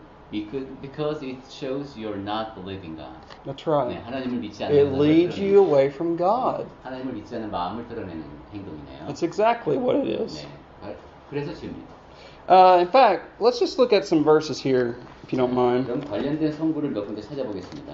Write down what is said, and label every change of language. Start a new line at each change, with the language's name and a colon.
English: Because it shows you're not believing God. That's right.
Korean: 네, 하나님을 믿지 않는
English: It leads you away from God.
Korean: 하나님을 믿지 않는 마음을 드러내는 행동이네요.
English: That's exactly what it is.
Korean: 네, 그래서 죄입니다.
English: In fact, let's just look at some verses here, if you don't mind.
Korean: 그럼 관련된 성구를 몇 군데 찾아보겠습니다.